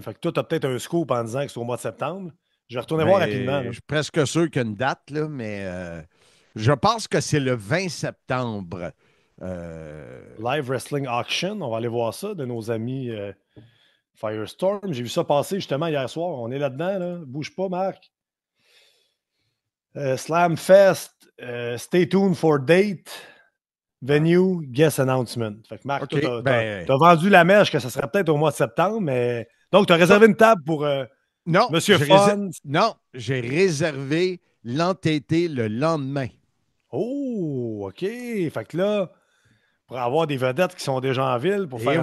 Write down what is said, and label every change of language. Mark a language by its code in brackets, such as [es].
[fr] Fait que toi, tu as peut-être un scoop en disant que c'est au mois de septembre. Je vais retourner voir rapidement. Je suis presque sûr qu'il y a une date, là, mais je pense que c'est le 20 septembre. Live Wrestling Auction, on va aller voir ça de nos amis Firestorm. J'ai vu ça passer justement hier soir. On est là-dedans, là. Bouge pas, Marc. [en] Slam Fest, stay tuned for date, venue, guest announcement. [fr] Fait que Marc, tu as vendu la mèche que ça serait peut-être au mois de septembre, mais. Donc, tu as réservé une table pour. Non, Monsieur Fun. Non, j'ai réservé l'entêté le lendemain. Oh, OK. Fait que là, pour avoir des vedettes qui sont déjà en ville, pour faire